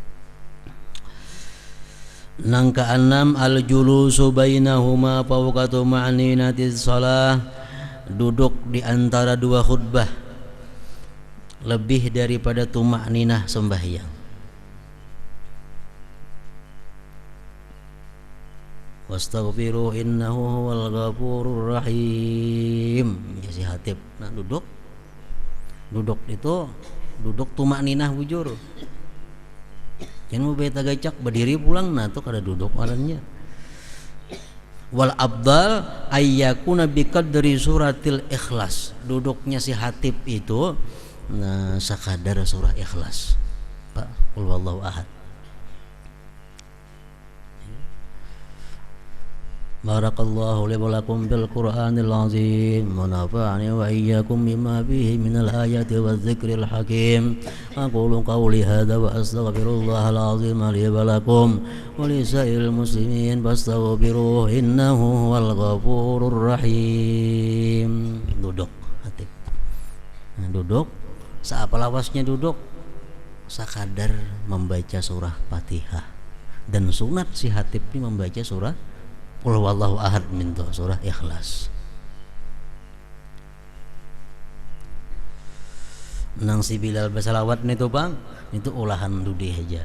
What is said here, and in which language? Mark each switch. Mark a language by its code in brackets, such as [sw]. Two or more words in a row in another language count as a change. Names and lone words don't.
[bjn] Nang keenam [ar] الجلوس بينهما فوق طمأنينة الصلاة, [bjn] duduk di antara dua khutbah lebih daripada tumakninah sembahyang. [ar] واستغفروه إنه هو الغفور الرحيم. [bjn] Ya si hatib. Nah duduk itu duduk tumakninah bujur. Jangan mau beta gacak berdiri pulang, nah tuh kada duduk orangnya. [ar] والأفضل أن يكون بقدر سورة الإخلاص. [bjn] Duduknya si hatib itu nah sakadar surah ikhlas. Pak, [ar] قل هو الله أحد. بارك الله لي ولكم بالقرآن العظيم ونفعني وإياكم بما فيه من الآيات والذكر الحكيم. أقول قولي هذا وأستغفر الله العظيم لي ولكم ولسائر المسلمين فاستغفروه إنه هو الغفور الرحيم. [bjn] Duduk hatib. Nah, duduk saapa lawasnya duduk sakadar membaca surah Fatihah, dan sunat si hatib ini membaca surah Qul huwallahu ahad mintu surah Ikhlas. Nang si Bilal bersalawat itu bang, itu olahan dudi aja.